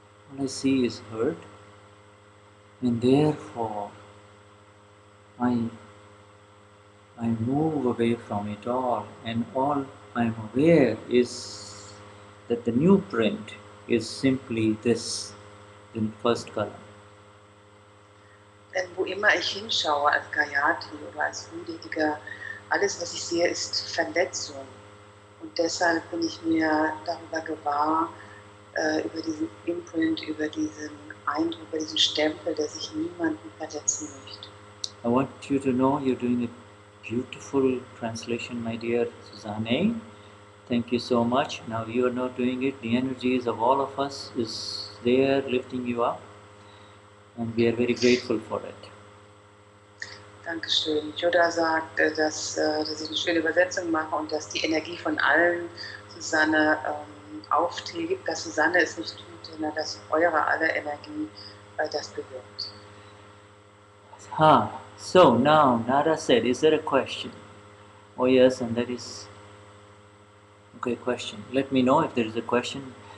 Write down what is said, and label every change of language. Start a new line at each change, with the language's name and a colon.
English: All I see is hurt. And therefore, I move away from it all, and all I'm aware is that the new print is simply this, the first column.
German: Denn wo immer ich hinschaue als Gayatri oder als Rüdiger, alles was ich sehe ist Verletzung. Und deshalb bin ich mir darüber gewahr, über diesen Imprint, über diesen Eindruck, über diesen Stempel, dass ich niemanden verletzen möchte.
English: I want you to know you're doing a beautiful translation, my dear Susanne. Thank you so much. Now you are not doing it. The energies of all of us is there lifting you up, and we are very grateful for it.
German: Dankeschön. Yoda sagt, dass ich eine schöne Übersetzung mache und dass die Energie von allen Susanne auftilgt, dass Susanne es nicht tut, sondern dass eure aller Energie das bewirkt.
English: So now Nada said, is there a question? Oh yes, and that is okay. Question. Let me know if there is a question.